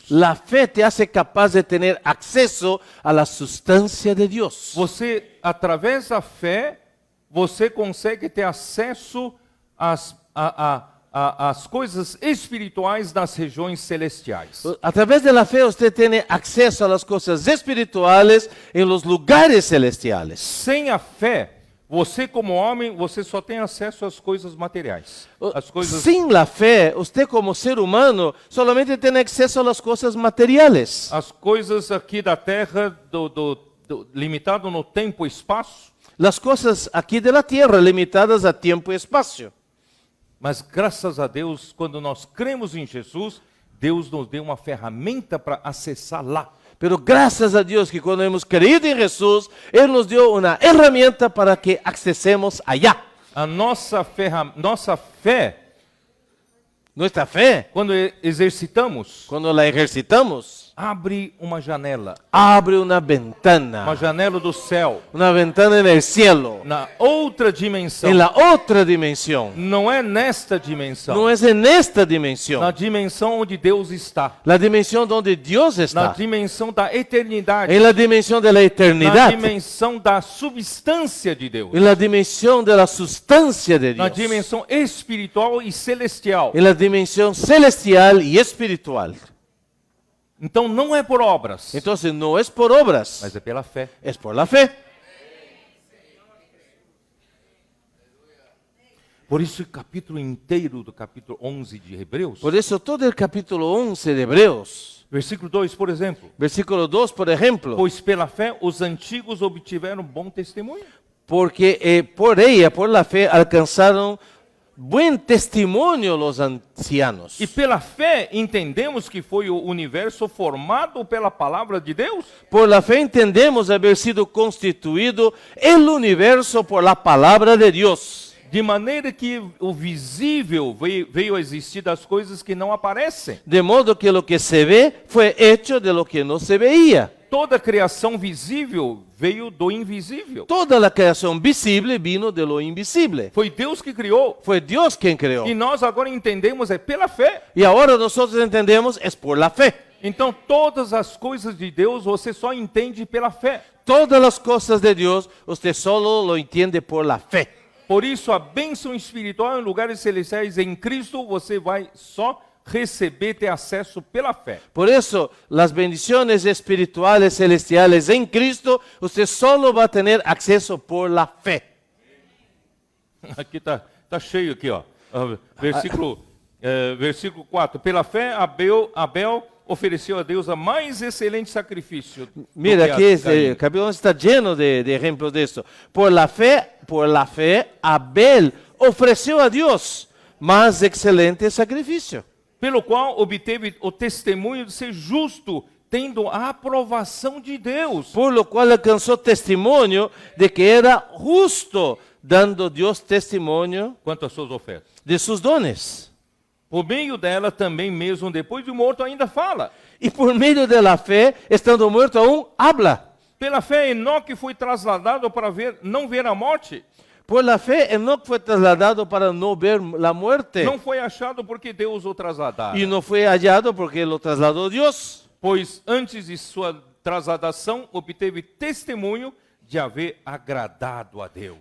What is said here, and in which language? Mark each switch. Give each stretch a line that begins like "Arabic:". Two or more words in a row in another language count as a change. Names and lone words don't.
Spanish: La fe te hace capaz de tener acceso a la sustancia de Dios.
Portuguese: Você, através da fé, você consegue ter acesso às coisas espirituais das regiões celestiais.
Spanish: A través de la fe usted tiene acceso a las cosas espirituales en los lugares celestiales.
Portuguese: Sem a fé, você como homem, você só tem acesso às coisas materiais. As coisas
Spanish: Sin la fe, usted como ser humano solamente tiene acceso a las cosas materiales.
Portuguese: As coisas aqui da terra, limitado no tempo e espaço,
Spanish: Las cosas aquí de la tierra limitadas a tiempo y espacio.
Portuguese: mas graças a Deus, quando nós cremos em Jesus, Deus nos deu uma ferramenta para acessar lá.
Spanish: Pero gracias a Dios que cuando hemos creído en Jesús, Él nos dio una herramienta para que accesemos allá.
Portuguese: A nossa fé,
Spanish: Nuestra fe,
Portuguese: quando exercitamos,
Spanish: cuando la ejercitamos,
Portuguese: abre uma janela
Spanish: abre una ventana
Portuguese: do céu,
Spanish: una ventana en el cielo,
Portuguese: na outra dimensão.
Spanish: en la otra dimensión.
Portuguese: Não é nesta dimensão,
Spanish: No es en esta
Portuguese: na
Spanish: dimensión,
Portuguese: dimensão onde Deus está,
Spanish: la dimensión donde Dios
Portuguese: na
Spanish: está,
Portuguese: dimensão da eternidade,
Spanish: en la dimensión de la
Portuguese: na
Spanish: eternidad,
Portuguese: dimensão da substância de Deus,
Spanish: en la dimensión de la sustancia de
Portuguese: na
Spanish: Dios,
Portuguese: dimensão espiritual e celestial.
Spanish: en la dimensión celestial y espiritual.
Portuguese: Então não é por obras,
Spanish: Entonces no es por obras,
Portuguese: mas é pela fé.
Spanish: es por la fe.
Portuguese: Por isso o capítulo inteiro do capítulo 11 de Hebreus,
Spanish: Por eso todo el capítulo 11 de Hebreos,
Portuguese: versículo 2, por exemplo,
Spanish: versículo 2, por ejemplo,
Portuguese: pois pela fé os antigos obtiveram bom testemunho.
Spanish: porque por ella, por la fe, alcanzaron buen testimonio los ancianos.
Portuguese: E pela fé entendemos que foi o universo formado pela palavra de Deus.
Spanish: Por la fe entendemos haber sido constituido el universo por la palabra de Dios.
Portuguese: De maneira que o visível veio a existir das coisas que não aparecem.
Spanish: De modo que lo que se ve fue hecho de lo que no se veía.
Portuguese: Toda a criação visível veio do invisível.
Spanish: Toda la creación visible vino de lo invisible.
Portuguese: Foi Deus que criou.
Spanish: Fue Dios quien creó.
Portuguese: E nós agora entendemos é pela fé.
Spanish: Y ahora nosotros entendemos es por la fe.
Portuguese: Então todas as coisas de Deus você só entende pela fé.
Spanish: Todas las cosas de Dios usted solo lo entiende por la fe.
Portuguese: Por isso a bênção espiritual em lugares celestiais em Cristo você vai só receber, ter acesso pela fé.
Spanish: Por eso, las bendiciones espirituales celestiales en Cristo, usted solo va a tener acceso por la fe.
Portuguese: Aqui tá cheio aqui, ó. Versículo 4. Pela fé Abel ofereceu a Deus a mais excelente sacrifício.
Spanish: Mira, aquí el capítulo está lleno de ejemplos de esto. Por la fe, Abel ofreció a Dios más excelente sacrificio.
Portuguese: Pelo qual obteve o testemunho de ser justo, tendo a aprovação de Deus.
Spanish: Por lo cual alcanzó testimonio de que era justo, dando Dios testimonio
Portuguese: Quanto às suas ofertas.
Spanish: de sus dones.
Portuguese: Por meio dela também mesmo depois de morto ainda fala.
Spanish: Y por medio de la fe, estando muerto aún, habla.
Portuguese: Pela fé Enoque foi trasladado para não ver a morte.
Spanish: Por la fe, Enoc fue trasladado para no ver la muerte.
Portuguese: Não foi achado porque Deus o trasladara.
Spanish: Y no fue hallado porque lo trasladó Dios.
Portuguese: Pois antes de sua trasladação obteve testemunho de haver agradado a Deus.